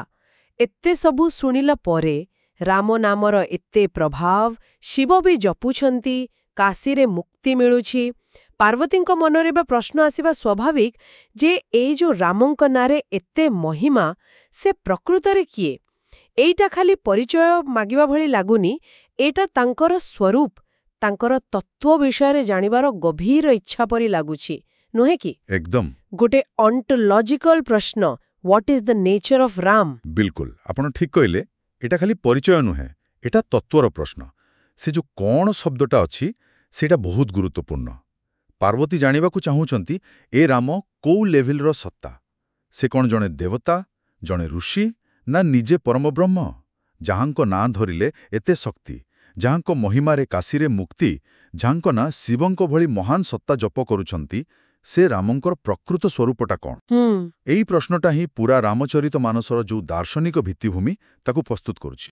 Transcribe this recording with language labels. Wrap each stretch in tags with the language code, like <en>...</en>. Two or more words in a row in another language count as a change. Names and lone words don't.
<or>ଏତେ ସବୁ ଶୁଣିଲା ପରେ, ରାମ ନାମର ଏତେ ପ୍ରଭାବ, ଶିବ ବି ଜପୁଛନ୍ତି, କାଶୀରେ ମୁକ୍ତି ମିଳୁଛି, ପାର୍ବତୀଙ୍କ ମନରେ ବା ପ୍ରଶ୍ନ ଆସିବା ସ୍ୱାଭାବିକ ଯେ ଏଇ ଯୋଉ ରାମଙ୍କ ନାଁରେ ଏତେ ମହିମା, ସେ ପ୍ରକୃତରେ କିଏ? ଏଇଟା ଖାଲି ପରିଚୟ ମାଗିବା ଭଳି ଲାଗୁନି, ଏଇଟା ତାଙ୍କର ସ୍ୱରୂପ, ତାଙ୍କର ତତ୍ତ୍ୱ ବିଷୟରେ ଜାଣିବାର ଗଭୀର ଇଚ୍ଛା ପରି ଲାଗୁଛି, ନୁହେଁ କି? ଏକଦମ। ଗୋଟେ ଅଣ୍ଟୋଲଜିକାଲ ପ୍ରଶ୍ନ,</or> <en>What is the nature of Ram?</en> <or>ବିଲକୁଲ ଆପଣ ଠିକ୍ କହିଲେ ଏଟା ଖାଲି ପରିଚୟ ନୁହେଁ ଏଟା ତତ୍ତ୍ୱର ପ୍ରଶ୍ନ ସେ ଯୋଉ କଣ ଶବ୍ଦଟା ଅଛି ସେଇଟା ବହୁତ ଗୁରୁତ୍ୱପୂର୍ଣ୍ଣ ପାର୍ବତୀ ଜାଣିବାକୁ ଚାହୁଁଛନ୍ତି ଏ ରାମ କୋଉ ଲେଭେଲର ସତ୍ତା ସେ କଣ ଜଣେ ଦେବତା ଜଣେ ଋଷି ନା ନିଜେ ପରମବ୍ରହ୍ମ ଯାହାଙ୍କ ନାଁ ଧରିଲେ ଏତେ ଶକ୍ତି ଯାହାଙ୍କ ମହିମାରେ କାଶୀରେ ମୁକ୍ତି ଯାହାଙ୍କ ନାଁ ଶିବଙ୍କ ଭଳି ମହାନ ସତ୍ତା ଜପ କରୁଛନ୍ତି ସେ ରାମଙ୍କର ପ୍ରକୃତ ସ୍ୱରୂପଟା କଣ ଏଇ ପ୍ରଶ୍ନଟା ହିଁ ପୁରା ରାମଚରିତ ମାନସର ଯୋଉ ଦାର୍ଶନିକ ଭିତ୍ତିଭୂମି ତାକୁ ପ୍ରସ୍ତୁତ କରୁଛି</or>